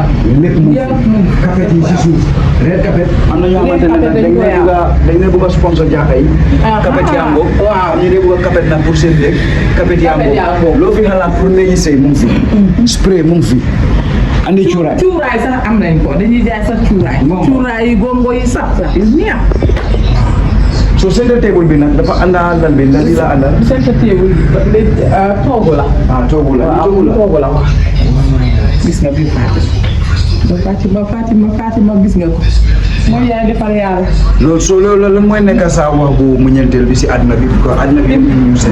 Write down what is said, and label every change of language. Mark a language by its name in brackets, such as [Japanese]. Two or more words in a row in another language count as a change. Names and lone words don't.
[Wolof] lépp mu café yi si suuf red café am na ñoo xamante ne nag dañ ne bëgg a sponsor jaaka yi. café yango waaw ñu ne bëgg a café nag pour seen léeg café yango loo fi xalaat pour léegi sëy mu ngi fi. spray mu ngi fi. andi cuuraay sax am nañ ko dañuy jaay sax cuuraay. cuuraay yi gongo yi sax neex. so [English] center table [Wolof] bi nag dafa àndaal lal bi lan la àndal. [English] center table [Wolof] bi toogu la. toogu la waaw gis nga bii Fatima gis nga ko mooy yaay defar yàlla. loolu lan mooy nekk sa wax bu mu ñeenteel bi si àdduna bi ko àdduna bi ñu seet.